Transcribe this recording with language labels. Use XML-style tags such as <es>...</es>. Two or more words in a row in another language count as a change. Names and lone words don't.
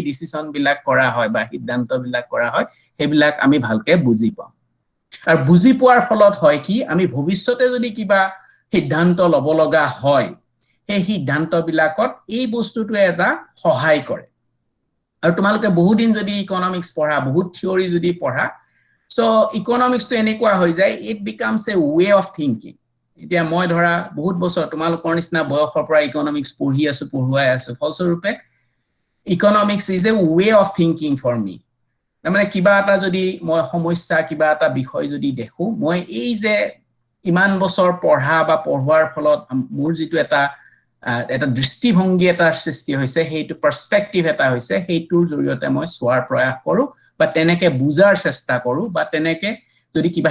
<as>ডিসিশন বিলাক কৰা হয় বা সিদ্ধান্ত বিলাক কৰা হয় হেবিলাক আমি ভালকে বুজি পাওঁ আৰু বুজি পোৱাৰ ফলত হয় কি আমি ভৱিষ্যতে যদি কিবা সিদ্ধান্ত লব লগা হয় এই সিদ্ধান্ত বিলাকত এই বস্তুটোৱে এটা সহায় কৰে আৰু তোমালোকে বহুত দিন যদি ইকনমিক্স পঢ়া বহুত থিওৰি যদি পঢ়া সো ইকনমিক্স তো এনেকুৱা হৈ যায়</as> <en>it becomes a way of thinking</en> <as>এতিয়া মই ধৰা বহুত বছৰ তোমালোকৰ নিচিনা বয়সৰ পৰা ইকনমিক্স পঢ়ুৱাই আছো ফলস্বৰূপে</as> <en>economics is a way of thinking for me</en> <as>মানে কিবা এটা যদি মই সমস্যা কিবা এটা বিষয় যদি দেখো মই এই যে ইমান বছৰ পঢ়া বা পঢ়োৱাৰ ফলত মোৰ যেটো এটা দৃষ্টিভংগী এটা সৃষ্টি হৈছে হেইটো পাৰ্সপেক্টিভ এটা হৈছে হেইটোৰ জৰিয়তে মই সোৱাৰ প্ৰয়াস কৰো বা তেনেকে বুজাৰ চেষ্টা কৰো বা তেনেকে যদি কিবা</as>